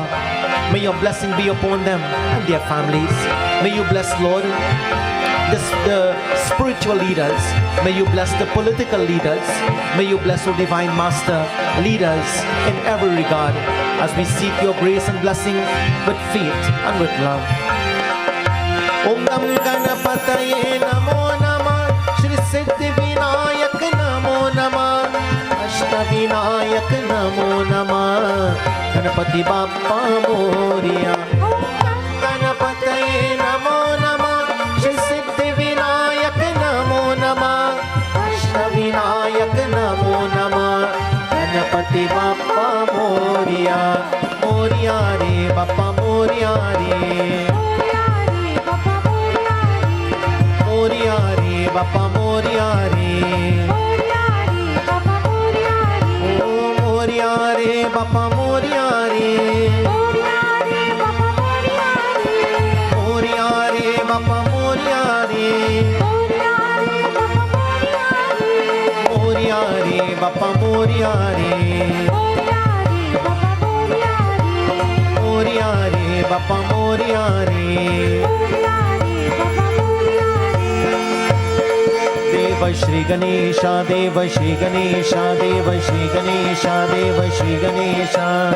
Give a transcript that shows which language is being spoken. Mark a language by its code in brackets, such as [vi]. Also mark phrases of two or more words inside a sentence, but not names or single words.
[en] May your blessing be upon them and their families. May you bless, Lord, the spiritual leaders. May you bless the political leaders. May you bless, O Divine Master, leaders in every regard as we seek your grace and blessing with faith and with love. [sa] ॐ गं गणपतये नमो नमः श्री सिद्धि विनायक नमो नमः अष्ट विनायक नमो नमः [mr] गणपती बाप्पा मोरया [sa] ॐ गं गणपतये नमो नमः श्री सिद्धि विनायक नमो नमः अष्ट विनायक नमो नमः [mr] गणपती बाप्पा मोरया मोरया रे बाप्पा मोरया रे बाप्पा मोरया रे. ओ मोरया रे, बाप्पा मोरया रे. मोरया रे, बाप्पा मोरया रे. मोरया रे, बाप्पा मोरया रे. मोरया रे, बाप्पा मोरया रे. [sa] देव श्री गणेश, देव श्री गणेश, देव श्री गणेश, देव श्री गणेश.